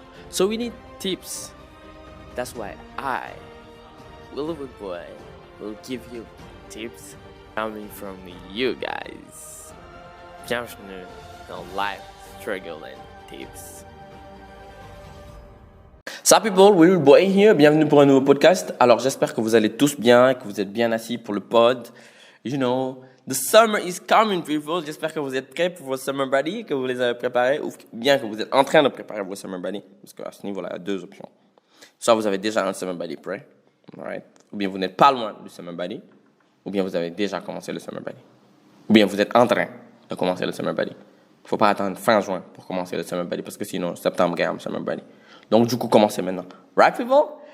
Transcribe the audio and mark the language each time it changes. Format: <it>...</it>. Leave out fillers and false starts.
<en>So we need tips. That's why I, Willowwood Boy, will give you tips coming from you guys.</en> <fr>Bienvenue dans Life Struggle and Tips.</fr> <en>Salut people, Willowwood Boy here.</en> <fr>Bienvenue pour un nouveau podcast. Alors j'espère que vous allez tous bien, que vous êtes bien assis pour le pod.</fr> <en>You know, the summer is coming, people.</en> <fr>J'espère que vous êtes prêts pour vos summer body, que vous les avez préparés, ou bien que vous êtes en train de préparer vos summer body. Parce qu'à ce niveau-là, il y a deux options. Soit vous avez déjà un summer body prêt, right? Ou bien vous n'êtes pas loin du summer body, ou bien vous avez déjà commencé le summer body. Ou bien vous êtes en train de commencer le summer body. Il ne faut pas attendre fin juin pour commencer le summer body, parce que sinon, septembre, gagne summer body. Donc, du coup, commencez maintenant.</fr> <en>Right, people?</en>